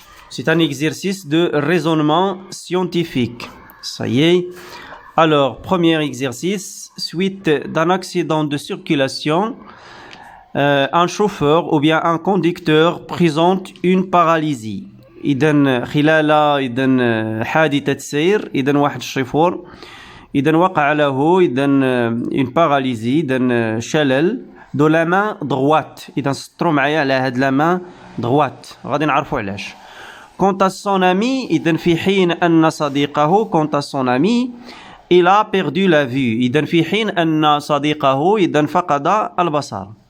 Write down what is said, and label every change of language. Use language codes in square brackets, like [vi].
[fr] C'est un exercice de raisonnement scientifique. Ça y est. Alors, premier exercice, suite d'un accident de circulation, un chauffeur ou bien un conducteur présente une paralysie. [ar] خلال حادثة سير واحد الشيفور وقع له [fr] une paralysie [ar] شلل [fr] de la main droite. [ar] سطروا معايا على هاد [fr] la main droite [ar] غادي نعرفوا علاش. [fr] Quant à son ami [ar] في حين أن صديقه [fr] quant à son ami il a perdu la vue. [ar] في حين أن صديقه فقد البصر.